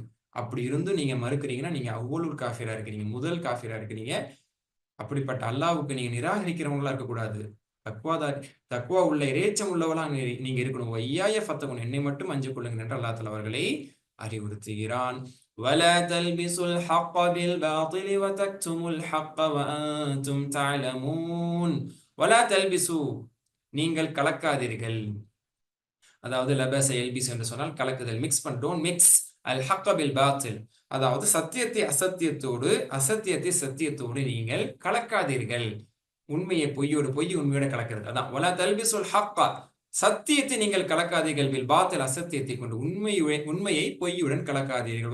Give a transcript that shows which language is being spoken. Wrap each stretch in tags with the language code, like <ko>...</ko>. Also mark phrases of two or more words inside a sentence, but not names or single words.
<ta>அப்படி இருந்தும் நீங்க மறுக்கிறீங்கன்னா நீங்க அவ்வளவு காஃபிரா இருக்கிறீங்க, முதல் காஃபிரா இருக்கிறீங்க. அப்படிப்பட்ட அல்லாஹ்வுக்கு நீங்க நிராகரிக்கிறவங்களா இருக்கக்கூடாது. தக்வா உள்ள இறைச்சம் உள்ளவளா நீங்க இருக்கணும்.</ta> <ar>وإياي فاتقون,</ar> <ta>என்னை மட்டும் அஞ்சு கொள்ளுங்க என்று அல்லாஹ் தஆலா அவர்களை அறிவுறுத்துகிறான்.</ta> <ar>ولا تلبسوا الحق بالباطل وتكتموا الحق وأنتم تعلمون. ولا تلبسوا,</ar> <ta>நீங்கள் கலக்காதீர்கள். அதாவது</ta> <ar>لبس يلبس</ar> <ta>என்று சொன்னால் கலக்குதல், மிக்ஸ் பண்ண.</ta> <en>don't mix</en> <ar>الحق بالباطل,</ar> <ta>அதாவது சத்தியத்தை அசத்தியத்தோடு, அசத்தியத்தை சத்தியத்தோடு நீங்கள் கலக்காதீர்கள். உண்மையை பொய்யோடு, பொய் உண்மையோட கலக்கிறது. அதான்</ta> <ar>ولا تلبسوا الحق,</ar> <ta>சத்தியத்தை நீங்கள் கலக்காதீர்கள்,</ta> <ar>بالباطل,</ar> <ta>அசத்தியத்தை கொண்டு, உண்மையை பொய்யுடன் கலக்காதீர்கள்.</ta>